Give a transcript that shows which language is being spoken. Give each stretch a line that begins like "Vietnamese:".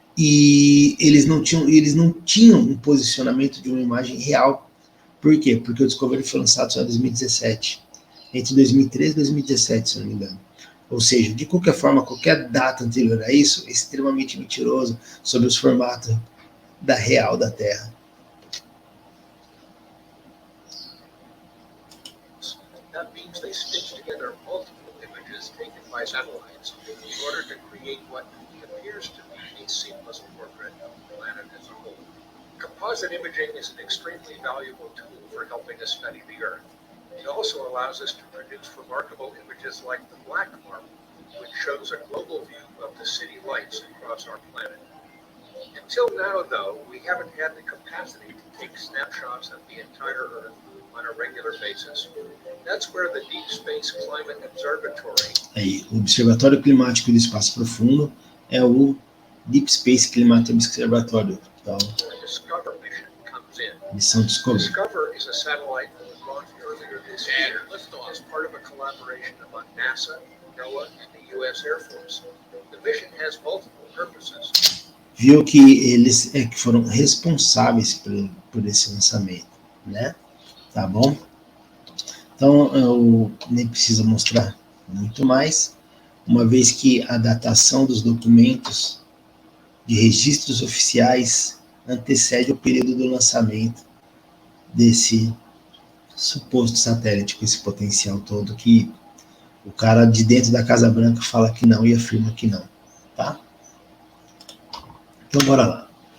Portuguese: E eles não tinham um posicionamento de uma imagem real. Por quê? Porque o Discovery foi lançado só em 2017. Entre 2013 e 2017, se não me engano. Ou seja, de qualquer forma, qualquer data anterior a isso é extremamente mentiroso sobre os formatos real da Terra.
English: That means they stitch together multiple images taken by satellites in order to create what appears to be a seamless portrait of the planet as a whole. Composite imaging is an extremely valuable tool for helping us study the Earth. It also allows us to produce remarkable images like the Black Marble, which shows a global view of the city lights across our planet. Until now, though, we haven't had the capacity to take snapshots of the entire Earth on a regular basis. That's where the Deep Space Climate Observatory.
Portuguese: Aí, o Observatório Climático do Espaço Profundo é o Deep Space Climate Observatory. Então,
English: The Discover mission comes in.
Portuguese: missão Discovery.
English: Discover is a satellite that was launched earlier this year as part of a collaboration among NASA, NOAA, and the U.S. Air Force. The mission has multiple purposes.
Portuguese: Viu que eles que foram responsáveis por esse lançamento, né? Tá bom? Então, eu nem preciso mostrar muito mais, uma vez que a datação dos documentos de registros oficiais antecede o período do lançamento desse suposto satélite com esse potencial todo que o cara de dentro da Casa Branca fala que não e afirma que não, tá? Então, bora lá.